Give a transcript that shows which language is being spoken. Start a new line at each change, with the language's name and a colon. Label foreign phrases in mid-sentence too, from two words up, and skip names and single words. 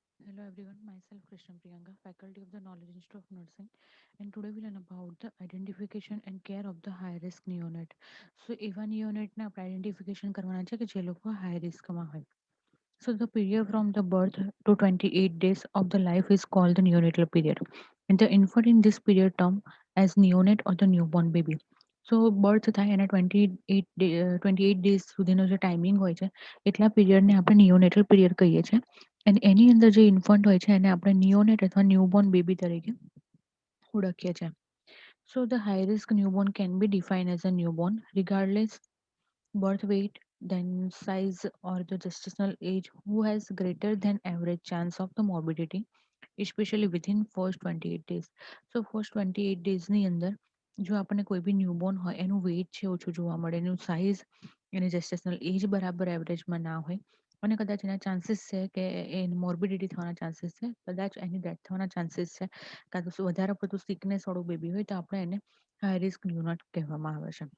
English: Hello everyone, myself Krishna Priyanka, faculty of the Knowledge Institute of Nursing, and today we learn about the identification and care of the high risk neonate.
Gujarati: So એવા neonate ને આપણે identification કરવાના છે કે જે લોકો
English: high risk
Gujarati: માં હોય.
English: So the period from the birth to 28 days of the life is called the neonatal period. And the infant in this period term as neonate or the newborn baby.
Gujarati: So birth થાય એના 28 days સુધીનો જે ટાઈમિંગ હોય છે એટલા પીરિયડને આપણે
English: neonatal period
Gujarati: કહીએ છીએ અને એની અંદર જે ઇન્ફન્ટ હોય છે એને આપણે નિયોનેટ અથવા
English: newborn baby
Gujarati: તરીકે ઓળખીએ છીએ.
English: So the high risk newborn can be defined as a newborn regardless birth weight, then size or the gestational age who has greater than average chance of the morbidity, especially within first 28 days.
Gujarati: So
English: first 28 days
Gujarati: ની અંદર જો આપણને કોઈ બી ન્યૂબોર્ન હોય એનું વેઇટ છે ઓછું જોવા મળે, એનું સાઇઝ, એની
English: gestational age
Gujarati: બરાબર એવરેજમાં ના હોય અને કદાચ એના ચાન્સીસ છે કે એ મોર્બિડિટી થવાના ચાન્સીસ છે, કદાચ એની ડેથ થવાના ચાન્સીસ છે, કાં તો વધારે પડતું સિકનેસ વાળું બેબી હોય તો આપણે એને
English: high risk neonate
Gujarati: કહેવામાં આવે છે.